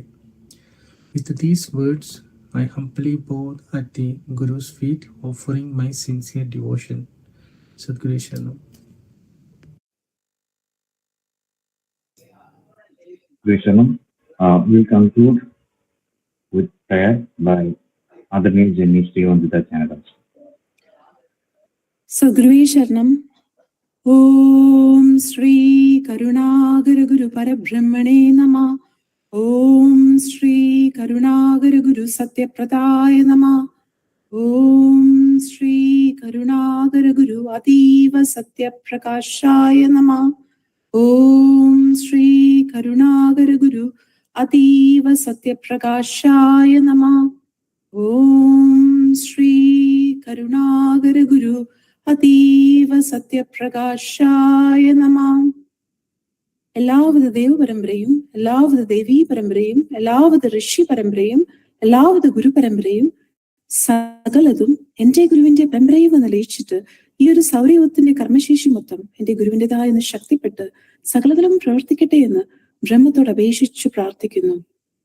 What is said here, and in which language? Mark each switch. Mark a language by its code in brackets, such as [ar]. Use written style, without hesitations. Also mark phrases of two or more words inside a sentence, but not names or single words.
[en] With these words, I humbly bow at the Guru's feet, offering my sincere devotion. [sa] सद्गुरु शरणम्. [en] We'll conclude with prayer by Adarni Janani Sri Vandita Jnana. [sa] सद्गुरु शरणम्. ओं श्री करुणाकर गुरु परब्रह्मणे नम. ओं श्री करुणाकर गुरु सत्यप्रदाय नम. ओं श्री करुणाकर गुरु आदिव सत्यप्रकाशाय नम. ओं श्री करुणाकर गुरु आदिव सत्यप्रकाशाय नम. ओं श्री करुणाकर गुरु आदिव सत्यप्रकाशाय नम. [ml] എല്ലാവിധ ദേവപരമ്പരയും എല്ലാവിധ ദേവീ പരമ്പരയും എല്ലാവിധ ഋഷി പരമ്പരയും എല്ലാവിധ ഗുരു പരമ്പരയും സകലതും എന്റെ ഗുരുവിന്റെ പരമ്പരയും എന്ന് ലയിച്ചിട്ട് ഈ ഒരു സൗരയൂഥത്തിന്റെ കർമ്മശേഷി മൊത്തം എന്റെ ഗുരുവിൻ്റെതായെന്ന് ശക്തിപ്പെട്ട് സകലതലും പ്രവർത്തിക്കട്ടെ എന്ന് ബ്രഹ്മത്തോട് അപേക്ഷിച്ചു പ്രാർത്ഥിക്കുന്നു.